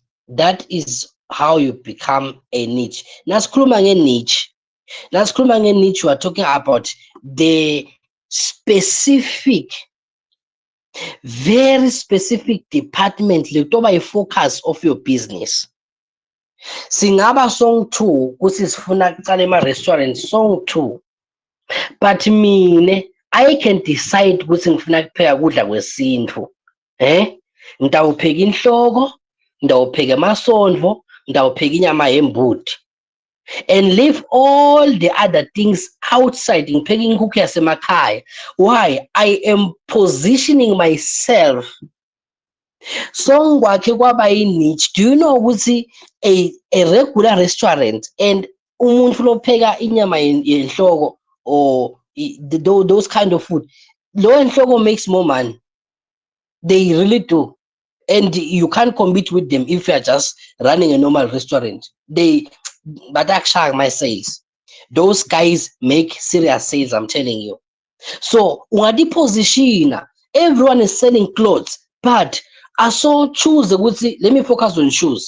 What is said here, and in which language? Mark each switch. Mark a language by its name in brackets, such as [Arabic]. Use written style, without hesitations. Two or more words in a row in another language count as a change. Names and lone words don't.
[English] That is how you become a niche. [Swati] Nasikhuluma nge-niche, [English] we are talking about the specific, very specific department [Swati] letoba i-focus [English] of your business. [Swati] Singaba song 2 ukuthi sifuna kucala ema-restaurant song 2, [English] but mine I can decide [Swati] ukuthi ngifuna kupheka kudla kwesintu. Ngitawupheka inhloko, ngitawupheka amasondvo, ngitawupheka inyama yembudi, [English] and leave all the other things outside. [Swati] Ngipheka inkukhu yasemakhaya. [English] Why? I am positioning myself. [Swati] So kwakhe kwaba i-niche. [English] Do you know ukuthi a regular restaurant and [Swati] umuntu lopheka inyama yenhloko [English] or those kind of food, [Swati] lo enhloko [English] makes more money. They really do. And you can't compete with them if you're just running a normal restaurant. But actually, my sales, those guys make serious sales, I'm telling you. So ungadi position, everyone is selling clothes, but I saw choose let me focus on shoes.